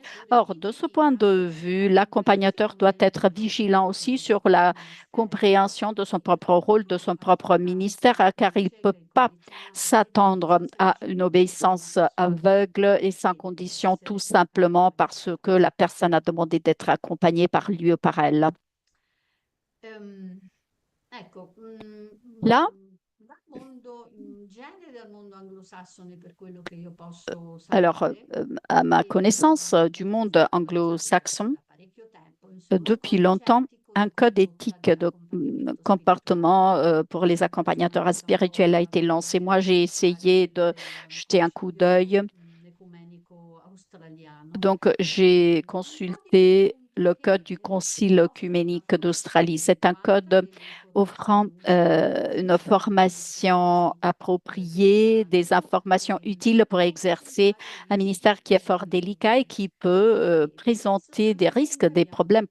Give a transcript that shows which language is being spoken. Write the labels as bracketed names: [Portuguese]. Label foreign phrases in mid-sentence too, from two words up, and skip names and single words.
[French] Or, de ce point de vue, l'accompagnateur doit être vigilant aussi sur la compréhension de son propre rôle, de son propre ministère, car il peut pas s'attendre à une obéissance aveugle et sans condition, tout simplement parce que la personne a demandé d'être accompagnée par lui ou par elle. [Italian] Ehm, ecco, [French] Là, [Italian] dal mondo in genere, dal mondo anglosassone, per quello che io posso [French] alors, [Italian] sapere, [French] à ma connaissance du monde anglo-saxon, [Italian] da parecchio tempo, insomma, [French] depuis [Italian] codici [French] longtemps, [Italian] etico [French] un [Italian] di [French] code éthique de [Italian] comportamento [French] comportement [Italian] spirituale [French] pour les accompagnateurs spirituels a été lancé. Moi, j'ai essayé de jeter un coup d'œil. [Italian] ecumenico australiano. [French] Donc, j'ai consulté le code du Concile œcuménique d'Australie. C'est un code offrant une formation appropriée, des informations utiles pour exercer un ministère qui est fort délicat et qui peut présenter des risques, des problèmes.